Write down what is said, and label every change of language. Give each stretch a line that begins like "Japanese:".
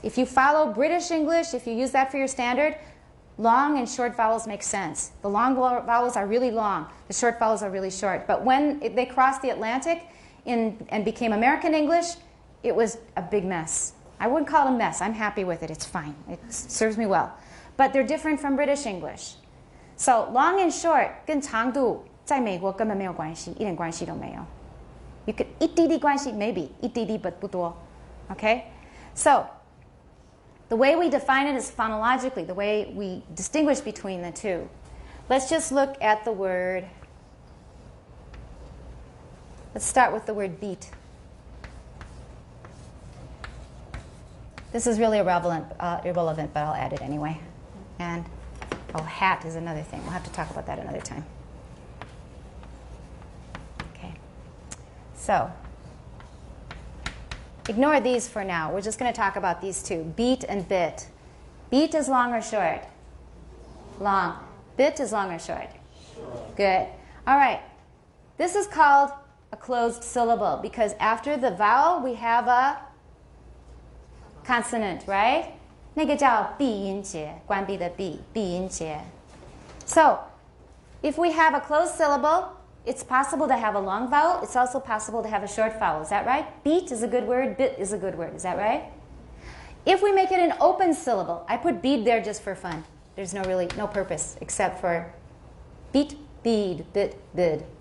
English: If you follow British English, if you use that for your standard, long and short vowels make sense. The long vowels are really long, the short vowels are really short. But when they crossed the Atlantic and became American English, it was a big mess. I wouldn't call it a mess. I'm happy with it. It's fine. It serves me well. But they're different from British English. So long and short
Chinese: 跟长度在美国根本没有关系，一点关系都没有。
English: You could
Chinese: 一滴滴关系 maybe 一滴滴 but 不多。
English: Okay? So the way we define it is phonologically, the way we distinguish between the two. Let's just look at the word. Let's start with the word beat. This is really irrelevant, but I'll add it anyway. And oh, hat is another thing. We'll have to talk about that another time. Okay. So ignore these for now. We're just going to talk about these two, beat and bit. Beat is long or short? Long. Bit is long or short? Short. Good. All right. This is called a closed syllable because after the vowel we have a consonant, right?
Chinese: 那个叫闭音节，关闭的闭，闭音节。
English: So, if we have a closed syllable, it's possible to have a long vowel. It's also possible to have a short vowel. Is that right? Beat is a good word. Bit is a good word. Is that right? If we make it an open syllable, I put bead there just for fun. There's no purpose except for beat, bead, bit, bid.